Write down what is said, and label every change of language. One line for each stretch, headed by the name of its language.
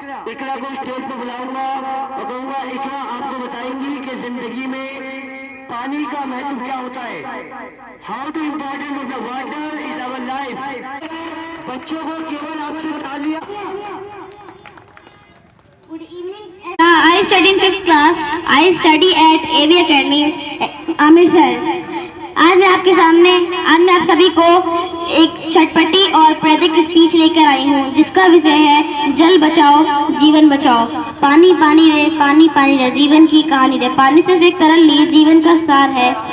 Hindi: इकरा को स्टेज पर बुलाऊंगा और कहूंगा इकरा आपको बताएंगी कि जिंदगी में पानी का महत्व क्या होता है।
English: How to important of the water is our life.
Hindi: बच्चों को केवल आपसे तालियां।
English: Good evening. I study in 5th class. I study at AV Academy, Aamir sir.
Hindi: आज मैं आप सभी को एक चटपटी और प्रेरक स्पीच लेकर आई हूँ, जिसका विषय है जल बचाओ जीवन बचाओ। पानी पानी रे, पानी पानी रे, जीवन की कहानी रे। पानी सिर्फ एक तरल नहीं, जीवन का सार है।